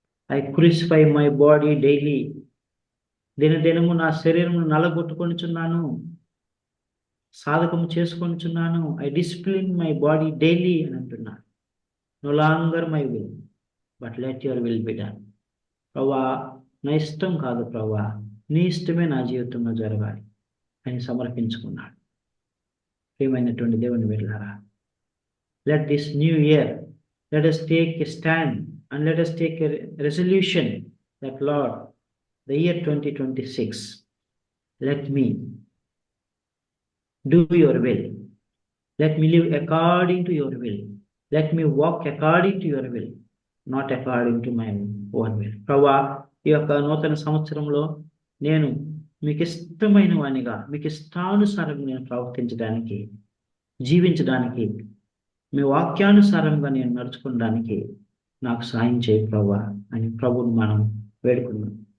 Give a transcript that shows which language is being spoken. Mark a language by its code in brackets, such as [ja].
[en] I crucify my body daily. [te] దినదినము నా శరీరమును నలగొట్టుకొనిచున్నాను, సాధకము చేసుకొనిచున్నాను. [en] I discipline my body daily [te] అని అంటున్నాడు. [en] No longer my will but let your will be done. [te] ప్రభా, నా ఇష్టం కాదు ప్రభా, నీ ఇష్టమే నా జీవితంలో జరగాలి అని సమర్పించుకున్నాడు. ప్రియమైనటువంటి దేవుని బిడ్డలారా, [en] Let this new year let us take a stand and let us take a resolution that Lord, the year 2026, let me do your will. Let me live according to your will. Let me walk according to your will, not according to my own will. [te] ప్రభా, ఈ యొక్క నూతన సంవత్సరంలో నేను మీకు ఇష్టమైన వానిగా, మీకు ఇష్టానుసారంగా నేను ప్రవర్తించడానికి, జీవించడానికి, మీ వాక్యానుసారంగా నేను నడుచుకోవడానికి నాకు సాయం చేయి ప్రభా అని ప్రభువుని మనం వేడుకున్నాం.